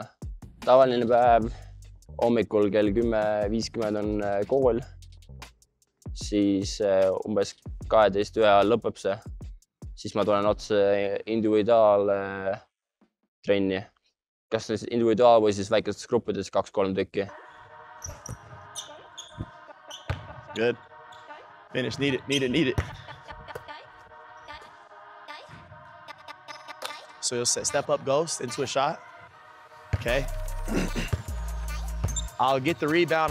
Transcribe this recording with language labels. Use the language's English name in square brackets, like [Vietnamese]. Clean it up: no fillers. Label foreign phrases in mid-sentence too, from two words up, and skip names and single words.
[Estonian] Tavaline päev, hommikul kell 10:50 on kool, siis umbes 12 ajal lõpeb see, siis ma tulen otse individuaaltrenni. Kas individuaal või siis väikestes gruppides 2-3 tükki. [English] Good. Finish. Need it. So you'll step up ghost into a shot. Okay. I'll get the rebound.